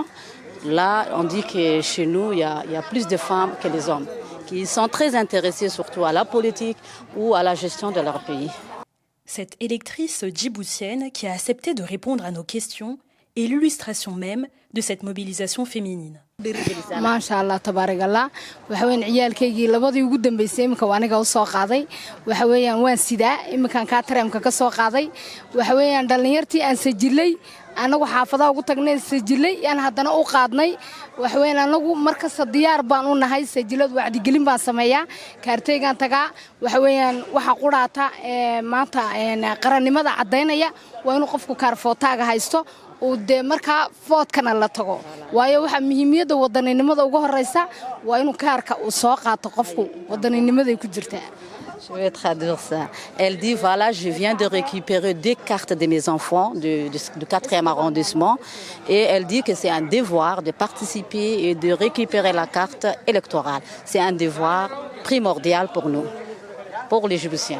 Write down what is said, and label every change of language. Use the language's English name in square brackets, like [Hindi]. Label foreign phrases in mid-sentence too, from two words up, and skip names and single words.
[French] Là, on dit que chez nous, il y a plus de femmes que les hommes, qui sont très intéressées surtout à la politique ou à la gestion de leur pays. Cette électrice djiboutienne qui a accepté de répondre à nos questions est l'illustration même de cette mobilisation féminine. [Arabic] ما شاء الله تبارك الله [Somali] waxa weyn ciyaalkaygii labadii ugu dambeysay imka aniga u soo qaaday waxa weeyaan waan sidaa imkan ka tareemka ka soo qaaday waxa weeyaan dhalinyartii aan sajilay anagu xaafadaha ugu tagnay sajilay aan haddana u qaadnay waxweyn anagu markasta diyaar baan u nahay sajilad wacdi gelin baan sameeyaa kaarteygan tagaa waxweeyaan waxa quraata maanta qarannimada cadeynaya waa inuu qofku kaar footaaga haysto oo de marka foodkana la tago waayo waxa muhiimiyada wadaninimada ugu horeysa waa inuu kaarka uu soo qaato qofku wadaninimada ku jirta. [French] Je vais traduire ça. Elle dit, voilà, je viens de récupérer 2 cartes de mes enfants du 4e arrondissement. Et elle dit que c'est un devoir de participer et de récupérer la carte électorale. C'est un devoir primordial pour nous, pour les Djiboutiens.